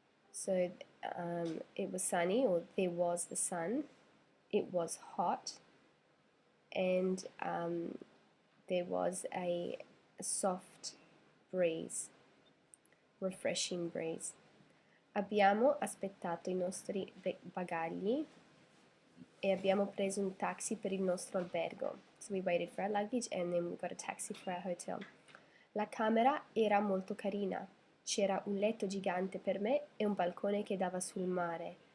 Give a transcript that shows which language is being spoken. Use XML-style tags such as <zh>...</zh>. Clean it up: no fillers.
<en>So it was sunny, or there was the sun. It was hot, and there was a soft breeze, refreshing breeze.</en> <it>Abbiamo aspettato i nostri bagagli e abbiamo preso un taxi per il nostro albergo.</it> <en>So we waited for our luggage and then we got a taxi for our hotel.</en> <it>La camera era molto carina. C'era un letto gigante per me e un balcone che dava sul mare.</it>